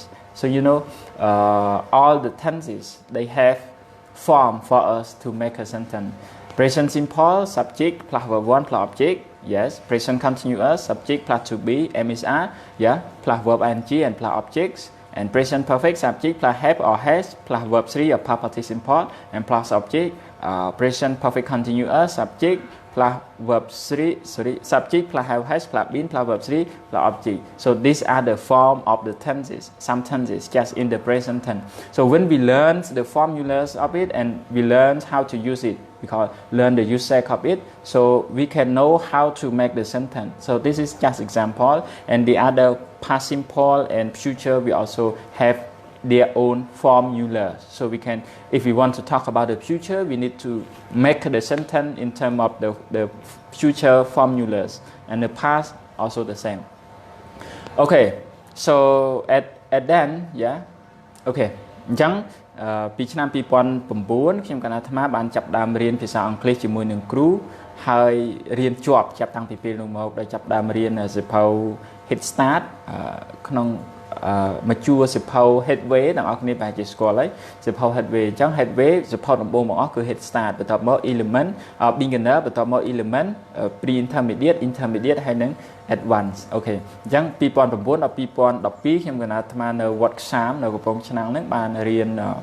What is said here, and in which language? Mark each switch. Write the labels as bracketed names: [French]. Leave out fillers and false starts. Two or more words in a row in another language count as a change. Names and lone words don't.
[English] So you know, all the tenses, they have form for us to make a sentence. Present simple, subject plus verb 1 plus object. Yes. Present continuous, subject plus to be, MSR. Yeah. Plus verb ing and plus objects. And present perfect, subject plus have or has plus verb 3 or past participle and plus object. Present perfect continuous, subject plus verb 3, subject plus have has plus been plus verb 3 plus object. So these are the form of the tenses, some tenses just in the present tense. So when we learn the formulas of it and we learn how to use it, because learn the usage of it, so we can know how to make the sentence. So this is just example, and the other past simple and future we also have their own formula. So we can, if we want to talk about the future, we need to make the sentence in terms of the future formulas, and the past also the same. Okay, so at then, yeah, okay. [Khmer] អញ្ចឹងពីឆ្នាំ2009ខ្ញុំកណាអាត្មាបានចាប់ដើមរៀនភាសាអង់គ្លេសជាមួយនឹងគ្រូហើយរៀនជាប់ ចាប់តាំងពីពេលនោះមកដល់ចាប់ដើមរៀនសៀវភៅ Head Start ក្នុងមកជួសៀវភៅ Headway ទាំងអស់គ្នាប្រហែលជាស្គាល់ហើយសៀវភៅ Headway អញ្ចឹង Headway សៀវភៅដំបូងបង្អស់គឺ Head Start បន្ទាប់មក Element Beginner បន្ទាប់មក Element Pre-Intermediate Intermediate ហើយនឹង Advanced អូខេអញ្ចឹង2009ដល់2012ខ្ញុំកណាអាត្មានៅវត្តខ្សាមនៅកំពង់ឆ្នាំងហ្នឹងបានរៀន